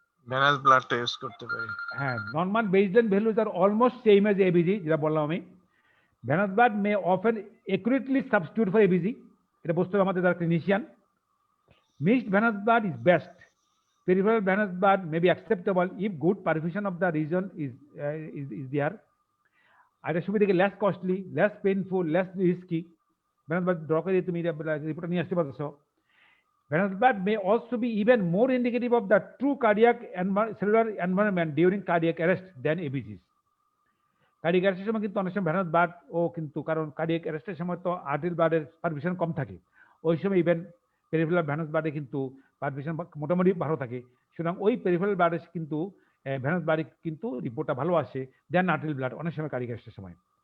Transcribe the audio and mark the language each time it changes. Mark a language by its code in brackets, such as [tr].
[bn] Venous ব্লাডটা use করতে পারি। [en] হ্যাঁ, normal baseline values are almost same as ABG, [bn] যেটা বললাম আমি। [en] venous blood may often accurately substitute for ABG, [bn] এটা বুঝতে হবে আমাদের যারা clinician. [en] Mixed venous blood is best. Peripheral venous blood may be acceptable if good perfusion of the region is there. [bn] এটা সুবিধা থেকে [en] less costly, less painful, less risky. Venous blood draw [bn] করে তুমি রিপোর্টটা নিয়ে আসতে পারছো। [en] Venous blood may also be even more indicative of the true cardiac cellular environment during cardiac arrest than ABGs. [bn] Cardiac অ্যারেস্টের সময় কিন্তু অনেক সময় ভেনাস ব্লাড ও কিন্তু, কারণ কার্ডিয়াক অ্যারেস্টের সময় তো আর্টেরিয়াল ব্লাডের পারফিউশন কম থাকে, ওই সময় ইভেন পেরিফেরাল ভেনাস ব্লাডে কিন্তু পারফিউশন মোটামুটি ভালো থাকে। সুতরাং ওই পেরিফেরাল ব্লাডে কিন্তু ভেনাস ব্লাডে কিন্তু রিপোর্টটা ভালো আসে দেন আর্টেরিয়াল ব্লাড অনেক সময় কার্ডিয়াক অ্যারেস্টের সময়।